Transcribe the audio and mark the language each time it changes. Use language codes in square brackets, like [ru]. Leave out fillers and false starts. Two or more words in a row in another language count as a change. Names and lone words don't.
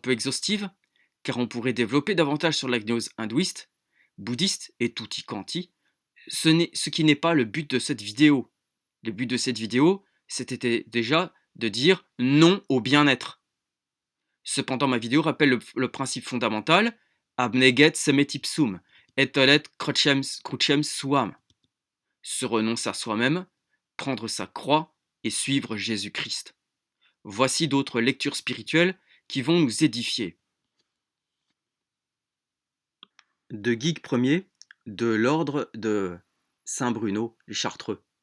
[fr] peu exhaustives, car on pourrait développer davantage sur la gnose hindouiste, bouddhiste et [it] tutti quanti, [fr] ce qui n'est pas le but de cette vidéo. Le but de cette vidéo, c'était déjà de dire non au bien-être. Cependant, ma vidéo rappelle le principe fondamental [la] abneget semetipsum, etolet crucem suam. [fr] Se renoncer à soi-même, prendre sa croix et suivre Jésus-Christ. Voici d'autres lectures spirituelles qui vont nous édifier. De Guigues Ier, de l'ordre de Saint-Bruno, les Chartreux.